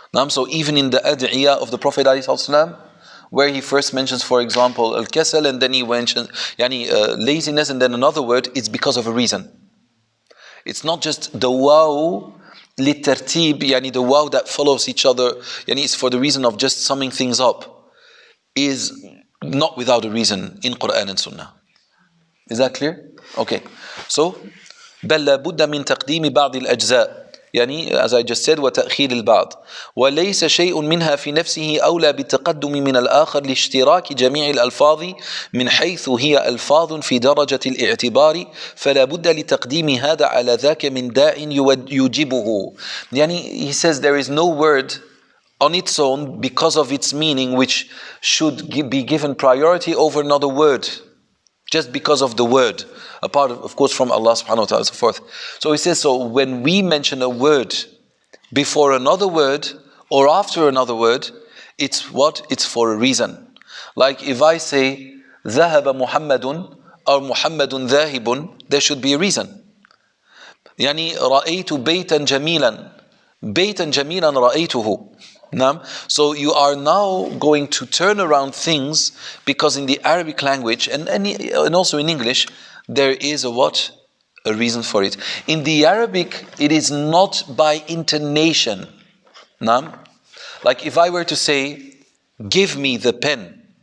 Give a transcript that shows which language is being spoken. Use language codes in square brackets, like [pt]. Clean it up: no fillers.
[en] So even in the ad'iyah of the Prophet ﷺ, where he first mentions, for example, al-kasal, and then he mentions laziness, and then another word, it's because of a reason. It's not just the waw litartib, the waw that follows each other, it's for the reason of just summing things up, is not without a reason in Quran and Sunnah. Is that clear? Okay. So, [ar] بل لابد من تقديم بعض الأجزاء [en] as I just said [ar] وتأخير البعض وليس شيء منها في نفسه أولى بالتقدم من الآخر لاشتراك جميع الألفاظ من حيث هي ألفاظ في درجة الاعتبار فلا بد لتقديم هذا على ذاك من داع يوجبه. [en] He says there is no word on its own because of its meaning which should be given priority over another word. Just because of the word, apart of course from Allah subhanahu wa ta'ala and so forth. So he says, so when we mention a word before another word or after another word, it's what? It's for a reason. Like if I say [ar] ذهب محمد [en] or [ar] محمد ذاهب, [en] there should be a reason. [ar] رأيت بيتا جميلا بيتا جميلا رأيته. [en] So you are now going to turn around things because in the Arabic language and also in English there is a what? A reason for it. In the Arabic it is not by intonation. Like if I were to say give me the pen.